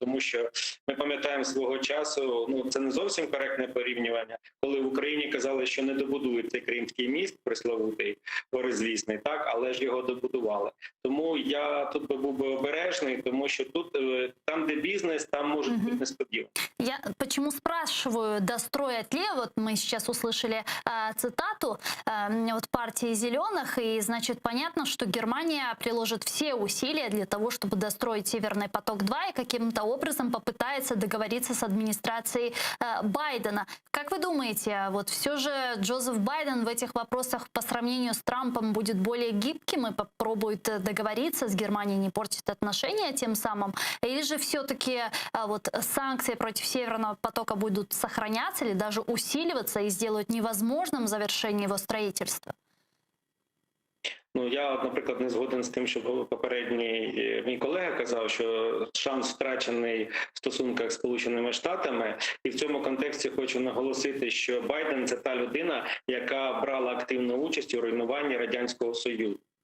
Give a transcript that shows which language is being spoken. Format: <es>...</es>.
<uk>Тому що ми пам'ятаємо свого часу, це не зовсім коректне порівнювання, коли в Україні казали, що не добудують цей Кримський міст, пресловутий, горизвісний, так, але ж його добудували. Тому я тут був би обережний, тому що тут, там, де бізнес, там</uk> <ru>может</ru> <uk>бути несподівано.</uk> <ru>Я почему спрашиваю, достроят ли? Вот мы сейчас услышали цитату от партии «Зеленых», и, значит, понятно, что Германия приложит все усилия для того, чтобы достроить «Северный поток-2» и каким-то образом попытается договориться с администрацией Байдена. Как вы думаете, вот все же Джозеф Байден в этих вопросах по сравнению с Трампом будет более гибким и попробует договориться с Германией, не портить отношения тем самым? Или же все-таки вот санкции против «Северного потока» будут сохраняться или даже усиливаться и сделают невозможным завершение его строительства?</ru> <uk>Я, наприклад, не згоден з тим, що попередній мій колега казав, що шанс втрачений в стосунках з Сполученими Штатами. І в цьому контексті хочу наголосити, що Байден – це та людина, яка брала активну участь у руйнуванні Радянського Союзу.</uk>